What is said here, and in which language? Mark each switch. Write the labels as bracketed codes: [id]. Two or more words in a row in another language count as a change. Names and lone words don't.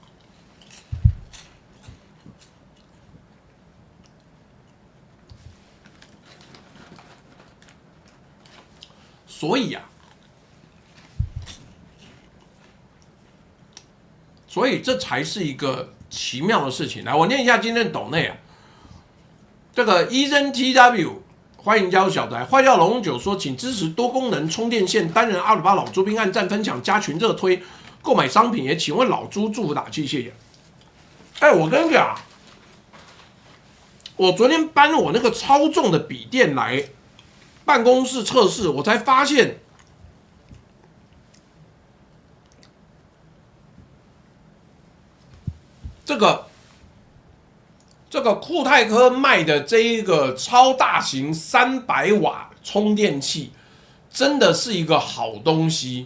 [zh] 所以這才是一個奇妙的事情。來，我念一下今天的抖內啊，這個 EZTW 歡迎加入小宅，壞掉龍龍酒說，請支持多功能充電線，單人阿魯巴老豬兵按讚分享加群熱推，購買商品也請問老豬祝福打氣，謝謝。我跟你講，我昨天搬我那個超重的筆電來辦公室測試，我才發現，這個酷泰科賣的這一個超大型300瓦充電器，真的是一個好東西。